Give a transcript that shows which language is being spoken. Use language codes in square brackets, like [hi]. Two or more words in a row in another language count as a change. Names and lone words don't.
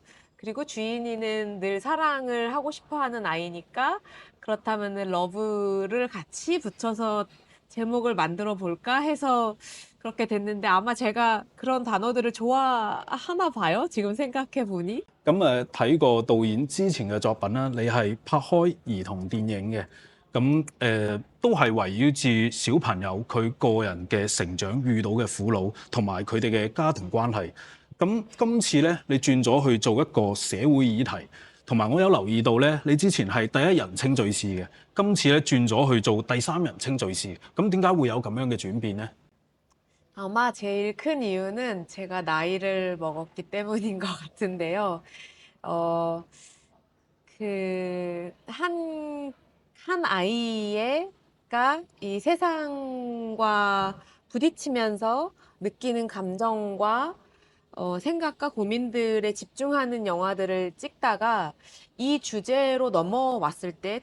[ko] 그리고 주인이는 늘 사랑을 하고 싶어 하는 아이니까 그렇다면은 러브를 같이 붙여서 제목을 만들어 볼까 해서 그렇게 됐는데 아마 제가 그런 단어들을 좋아하나 봐요. 지금 생각해 보니. [yue] 咁睇過導演之前嘅作品啦，你係拍開兒童電影嘅，咁都係圍繞住小朋友佢個人嘅成長遇到嘅苦惱，同埋佢哋嘅家庭關係。咁今次咧，你轉咗去做一個社會議題，同埋我有留意到咧，你之前係第一人稱敘事嘅，今次咧轉咗去做第三人稱敘事。咁點解會有咁樣嘅轉變咧？ [ko] 아마 제일 큰 이유는 제가 나이를 먹었기 때문인 것 같은데요. 한 아이가 이 세상과 부딪히면서 느끼는 감정과 생각과 고민들에 집중하는 영화들을 찍다가 이 주제로 넘어왔을 때